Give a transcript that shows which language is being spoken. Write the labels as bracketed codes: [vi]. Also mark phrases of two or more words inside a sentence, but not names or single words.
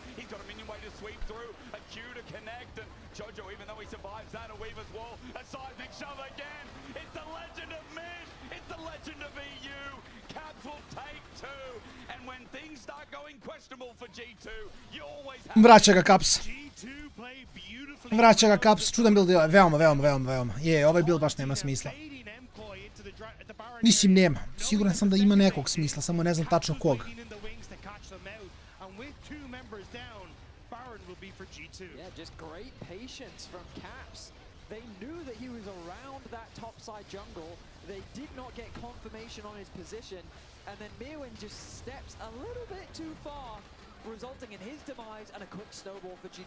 [en] He's got a minion way to sweep through, a Q to connect, and Jojo, even though he survives that, a Weaver's wall, a seismic shove again. It's the legend of mid, it's the legend of EU. Caps will take two, and when things start going questionable for G2, you always have... [sr] Vraća ga Caps. Vraća ga Caps, čudan build, veoma. Je, ovaj build baš nema smisla. Mislim, nema. Siguran sam da ima nekog smisla, samo ne znam tačno kog. [en] Yeah, just great patience from Caps. They knew that he was around that top side jungle. They did not get confirmation on his position, and then Mirwin just steps a little bit too far, resulting in his demise and a quick snowball for G2.